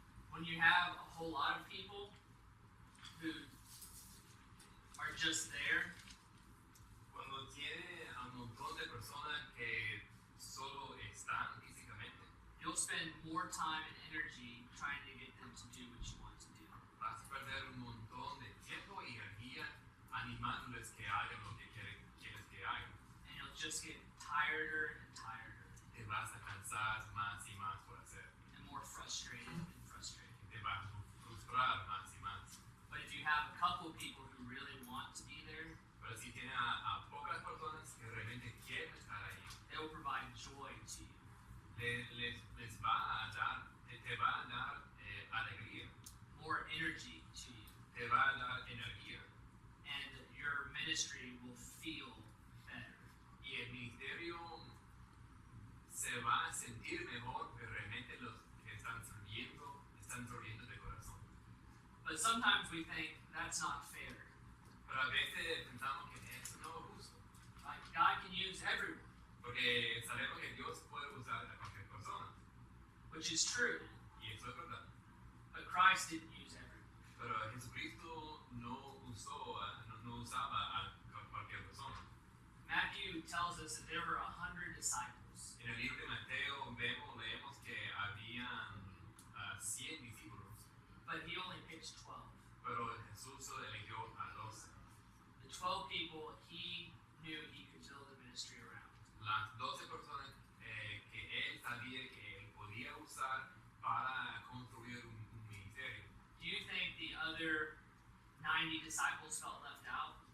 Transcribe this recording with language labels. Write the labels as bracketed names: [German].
[English] When you have a whole lot of people who are just there, [Spanish] Cuando tiene a un montón de personas que solo están físicamente, [English] you'll spend more time and energy trying to get them to do what you want to do. [Spanish] vas a perder un montón de tiempo y energía animándoles que hagan lo que quieres que hagan. [English] And you'll just get tireder and tireder [Spanish] Te vas a cansar más y más por hacer. [English] and more frustrated and frustrated. [Spanish] Te vas a frustrar más y más. [English] But if you have a couple people who really want to be there, [Spanish] Pero si tiene a pocas personas que realmente quieren estar ahí, [English] they will provide joy to you. [Spanish] les va a dar, te va a dar alegría, [English] More energy to you. [Spanish] te va a dar energía [English] And your ministry will feel better. [Spanish] y el ministerio se va a sentir mejor porque realmente los que están sirviendo de corazón. [English] But sometimes we think that's not fair. [Spanish] Pero a veces pensamos que eso no es justo, [English] Like God can use everyone, [Spanish] porque sabemos que Dios puede usar a cualquier persona [English] which is true. [Spanish] y eso es verdad. [English] But Christ didn't use everyone. [Spanish] Pero Jesucristo no usaba a cualquier persona. [English] Matthew tells us that there were 100 disciples. [Spanish] En el libro de Mateo leemos que habían 100 discípulos, [English] But he only picked 12. [Spanish] pero Jesús eligió a 12. [English] The 12 people he knew he could build a ministry around. [Spanish] Las 12 personas que él sabía que él podía usar para construir un ministerio. [English] Do you think the other 90 disciples felt left out?